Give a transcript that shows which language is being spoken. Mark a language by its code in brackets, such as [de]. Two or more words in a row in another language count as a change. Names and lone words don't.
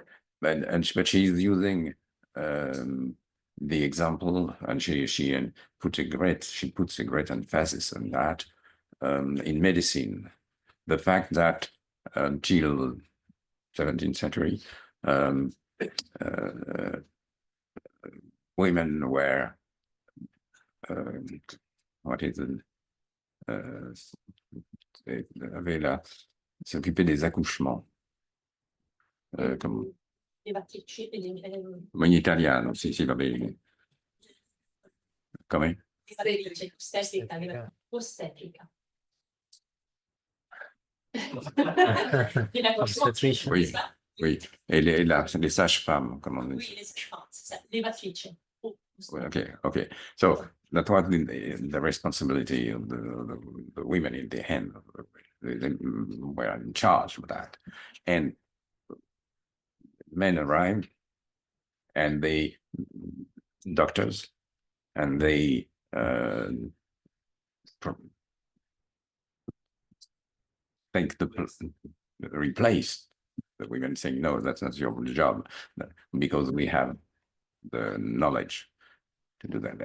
[en] But she's using the example, and she puts a great emphasis on that in medicine. The fact that until 17th century, women were [fr] s'occuper des accouchements. [it] Come... In italiano, sì, va bene. Come? Ostetrica. [fr] Oui, et les sages-femmes, comme on dit. Oui, les sages-femmes, c'est ça, levatrici. [en] Okay. So that was the responsibility of the women in the hand. They were in charge of that. And men arrived, and they doctors, and they replaced the women, saying, no, that's not your job, because we have the knowledge to do that.